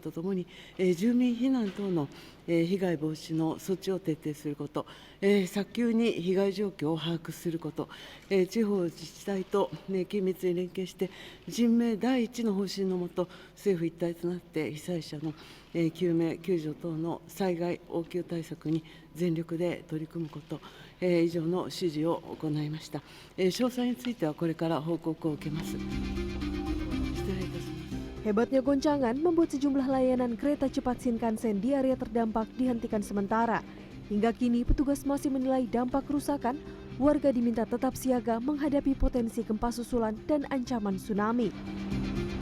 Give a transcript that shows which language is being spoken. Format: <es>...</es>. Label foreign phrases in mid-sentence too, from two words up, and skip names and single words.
<ja>とともに、住民避難等の被害防止の措置を徹底すること、早急に被害状況を把握すること、地方自治体と緊密に連携して、人命第一の方針のもと、政府一体となって被災者の救命・救助等の災害応急対策に全力で取り組むこと、以上の指示を行いました。詳細についてはこれから報告を受けます。失礼いたします。</ja> <id>Hebatnya goncangan membuat sejumlah layanan kereta cepat Shinkansen di area terdampak dihentikan sementara. Hingga kini petugas masih menilai dampak kerusakan, warga diminta tetap siaga menghadapi potensi gempa susulan dan ancaman tsunami.</id>